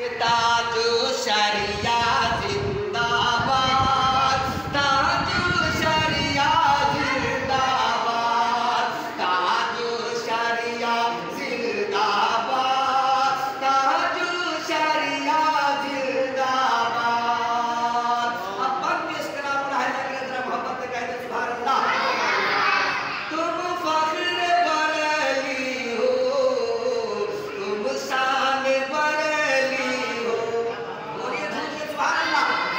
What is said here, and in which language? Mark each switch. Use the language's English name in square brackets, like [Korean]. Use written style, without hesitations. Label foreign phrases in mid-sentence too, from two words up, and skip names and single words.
[Hindi] ताजो शरिया जिंदाबाद, ताजो शरिया जिंदाबाद, ताजो शरिया जिंदाबाद, ताजो शरिया जिंदाबाद। अब बंद इस कलाम है जरा मोहब्बत से कहते [Arabic] سبحان الله. [Hindi] तुम फख्र बरेली हो, तुम शान बरेली हो, बोलिए धूम [Arabic] سبحان الله.